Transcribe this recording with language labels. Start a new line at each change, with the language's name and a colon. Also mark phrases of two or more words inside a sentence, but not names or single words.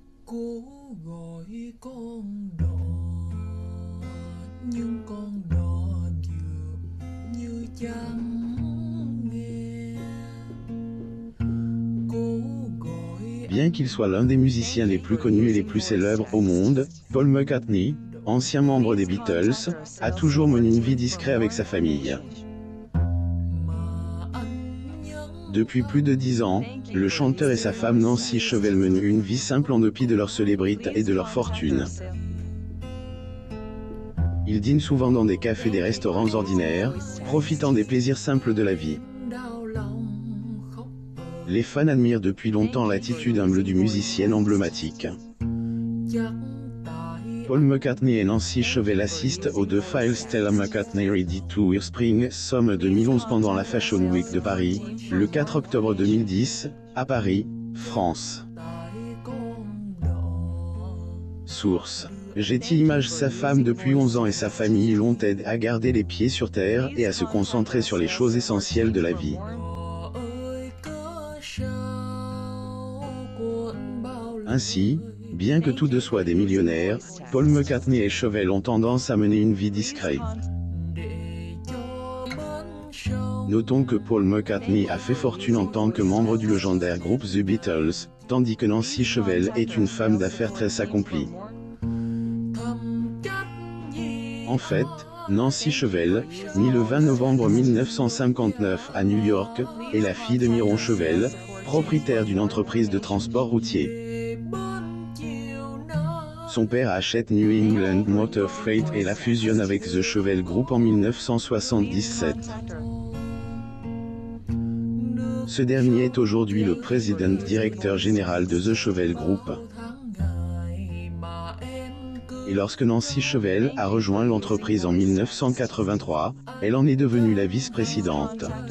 Vietnamese: Cố gọi con đò nhưng con đò dường như chẳng nghe. Cố gọi
French: Bien qu'il soit l'un des musiciens les plus connus et les plus célèbres au monde, Paul McCartney, ancien membre des Beatles, a toujours mené une vie discrète avec sa famille.
Vietnamese: mà anh nhớ.
French: Depuis plus de 10 ans, le chanteur et sa femme Nancy Chevelle menent une vie simple en dépit de leur célébrité et de leur fortune. Ils dînent souvent dans des cafés et des restaurants ordinaires, profitant des plaisirs simples de la vie.
Vietnamese: Đau lòng khóc
French: Les fans admirent depuis longtemps l'attitude humble du musicien emblématique.
Vietnamese: chắc tại
French: Paul McCartney et Nancy Chevelle assistent aux The Phil Stella McCartney Ready Tour Spring Summer 2011 pendant la Fashion Week de Paris, le 4 octobre 2010, à Paris, France.
Vietnamese: tại con đò.
French: Source. Getty Images. Sa femme depuis 11 ans et sa famille l'ont aidé à garder les pieds sur terre et à se concentrer sur les choses essentielles de la vie.
Vietnamese: Đò ơi cớ sao cuộn bao lời.
French: Ainsi, bien que tous deux soient des millionnaires, Paul McCartney et Chevelle ont tendance à mener une vie discrète.
Vietnamese: Để cho bến sông
French: Notons que Paul McCartney a fait fortune en tant que membre du légendaire groupe The Beatles, tandis que Nancy Chevelle est une femme d'affaires très accomplie.
Vietnamese: thầm trách gì.
French: En fait, Nancy Chevelle, née le 20 novembre 1959 à New York, est la fille de Myron Chevelle, propriétaire d'une entreprise de transport routier.
Vietnamese: Về bên chiều nào.
French: Son père achète New England Motor Freight et la fusionne avec The Chevelle Group en 1977. Ce dernier est aujourd'hui le président directeur général de The Chevelle Group. Et lorsque Nancy Chevelle a rejoint l'entreprise en 1983, elle en est devenue la vice-présidente.